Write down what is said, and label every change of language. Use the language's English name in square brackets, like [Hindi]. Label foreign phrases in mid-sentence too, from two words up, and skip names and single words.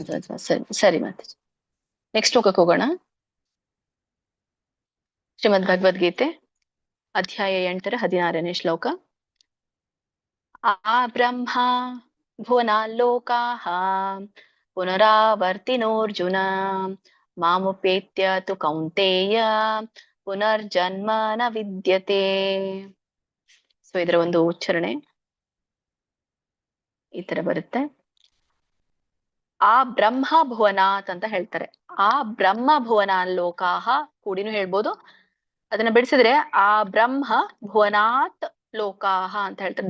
[Kannada] ಸರಿ ಮಾತಾಜಿ. ನೆಕ್ಸ್ಟ್ ಶ್ಲೋಕಕ್ಕೆ ಹೋಗೋಣ. ಶ್ರೀಮದ್ ಭಗವದ್ಗೀತೆ ಅಧ್ಯಾಯ 8 16ನೇ ಶ್ಲೋಕ. [Sanskrit] ಆ ಬ್ರಹ್ಮ ಭುವನಾಲ್ಲೋಕಾಃ ಪುನರಾವರ್ತಿನೋರ್ಜುನ ಮಾಮುಪೇತ್ಯ ತು ಕೌಂತೇಯ ಪುನರ್ಜನ್ಮ ನ ವಿದ್ಯತೆ. [Kannada] ಸೊ ಇದರ ಒಂದು ಉಚ್ಚಾರಣೆ ಈ ತರ ಬರುತ್ತೆ. [Sanskrit] ಆ ಬ್ರಹ್ಮ ಭುವನಾತ್ [Kannada] ಅಂತ ಹೇಳ್ತಾರೆ. [Sanskrit] ಆ ಬ್ರಹ್ಮ ಭುವನಾಲ್ಲೋಕಾಃ [Kannada] ಕೂಡಿನೂ ಹೇಳ್ಬೋದು. ಅದನ್ನ ಬಿಡಿಸಿದ್ರೆ [Sanskrit] ಆ ಬ್ರಹ್ಮ ಭುವನಾತ್ ಲೋಕಾಹ [Kannada] ಅಂತ ಹೇಳ್ತಾರೆ.